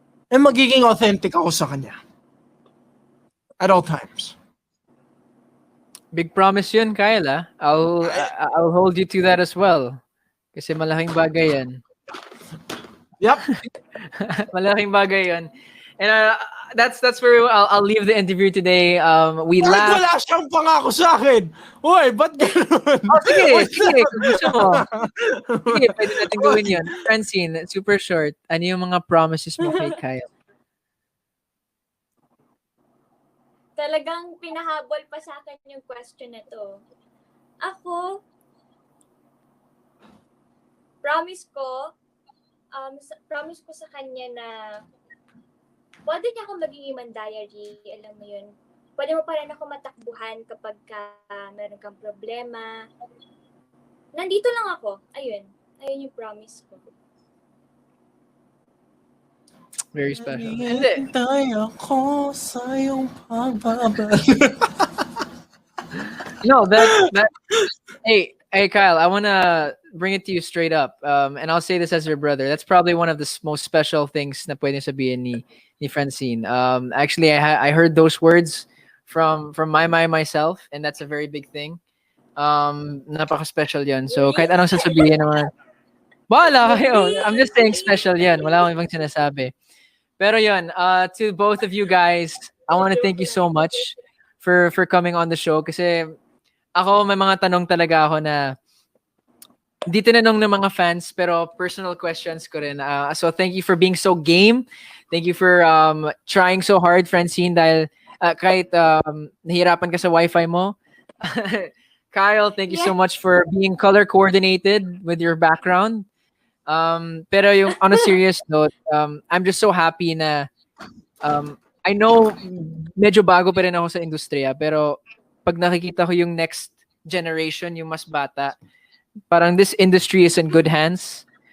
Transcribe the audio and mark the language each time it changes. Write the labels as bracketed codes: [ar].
[tl] And magiging authentic ako sa kanya. [en] At all times. Big promise yun, Kyle, ah. I'll hold you to that as well. [tl] Kasi malaking bagay yan. [en] Yep. [tl] Malaking bagay yun. [en] And that's where I'll leave the interview today. We [tl] Bakit [en] laughed. [tl] wala siyang pangako sa akin? Uy, ba't gano'n? Oh, sige. Kung gusto mo. Sige, pwede natin gawin yun. Francine, super short. Ano yung mga promises mo kay Kyle? Talagang pinahabol pa sa akin yung question na to. Ako, promise ko sa kanya na pwede niya ako maging human diary, alam mo yun. Pwede mo pa rin ako matakbuhan kapag meron kang problema. Nandito lang ako. Ayun yung promise ko. Very special. Hindi. Hintay ako sa iyong pagbabalik. [en] No, that hey Kyle, I want to bring it to you straight up. And I'll say this as your brother. That's probably one of the most special things [tl] na pwedeng sabihin ni Francine. [en] Actually, I heard those words from myself, and that's a very big thing. [tl] Napaka-special yan. So, kahit anong sasabihin naman, wala kayo. [en] I'm just saying [tl] special yan. Wala akong ibang sinasabi. [en] Pero yun, to both of you guys, I want to thank you so much for coming on the show. [tl] Kasi ako, may mga tanong talaga ako na di tinanong ng mga fans, pero personal questions ko rin. [en] So thank you for being so game. Thank you for trying so hard, Francine, [tl] dahil kahit nahirapan ka sa wifi mo. [en] Kyle, thank you so much for being color coordinated with your background. Pero yung on a serious note, I'm just so happy na I know [tl] medyo bago pa rin ako sa industriya, [en] pero pag nakikita ko yung next generation, yung mas bata, parang this industry is in good hands.